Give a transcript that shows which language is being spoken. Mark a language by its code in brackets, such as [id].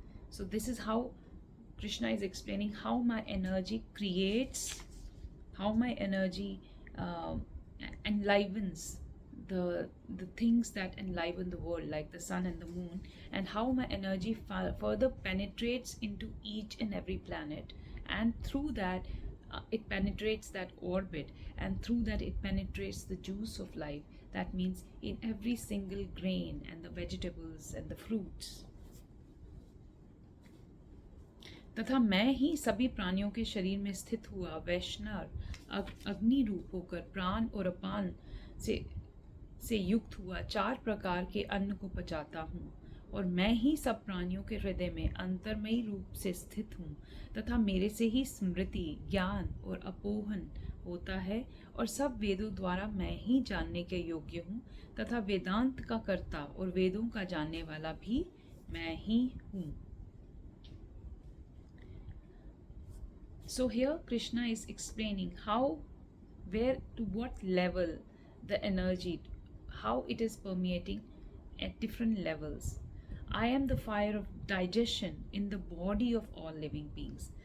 [en] So this is how Krishna is explaining how my energy creates, how my energy enlivens the things that enliven the world, like the sun and the moon, and how my energy further penetrates into each and every planet, and through that it penetrates that orbit, and through that it penetrates the juice of life. That means in every single grain and the vegetables and the fruits. [hi] तथा मैं ही सभी प्राणियों के शरीर में स्थित हुआ वैष्णव अग्नि रूप होकर प्राण और अपान से युक्त हुआ 4 प्रकार के अन्न को पचाता हूँ, और मैं ही सब प्राणियों के हृदय में अंतर्मयी रूप से स्थित हूँ, तथा मेरे से ही स्मृति, ज्ञान और अपोहन होता है, और सब वेदों द्वारा मैं ही जानने के योग्य हूँ, तथा वेदांत का कर्ता और वेदों का जानने वाला भी मैं ही हूँ. [en] So here Krishna is explaining how, where, to what level the energy, how it is permeating at different levels. I am the fire of digestion in the body of all living beings.